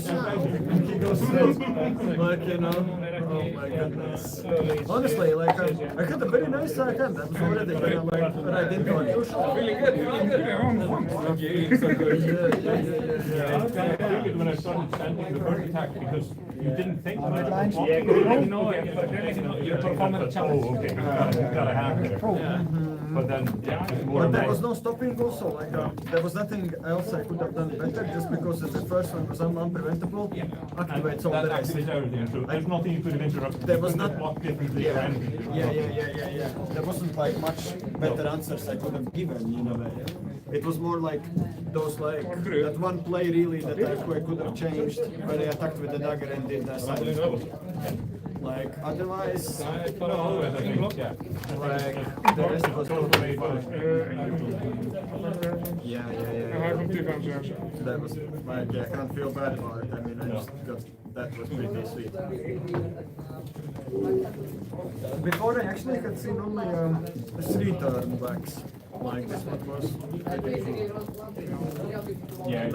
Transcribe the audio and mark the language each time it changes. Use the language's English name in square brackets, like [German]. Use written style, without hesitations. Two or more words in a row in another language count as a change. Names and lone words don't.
[English] And he goes through, like, you know, oh my goodness. Honestly, like, I had a very nice hand. I was already gonna, like, right into a kill shot. Feeling good. When I started standing the first attack because you didn't think about it. [Icelandic] Ég bara fá mér að challenge. [English] Oh, okay. Gotta have it. But then, yeah, it's more But there about- was no stopping also, like, there was nothing else I could have done better just because the first one was unpreventable. Activates all the That rest. activates everything. So there's nothing you could have interrupted. There was You couldn't not- block differently or anything. Yeah. There wasn't like much better answers I could have given, you know. It was more like those like that one play really that I could have changed when I attacked with the dagger and did that side. Like otherwise, Yeah. like the rest was totally fine. Yeah. [Icelandic] Það kom til fram sig. [English] That was like I can't feel bad about it. I mean, I just got that was pretty sweet. Before I actually had seen only 3 turn backs. Like this one was. Yeah,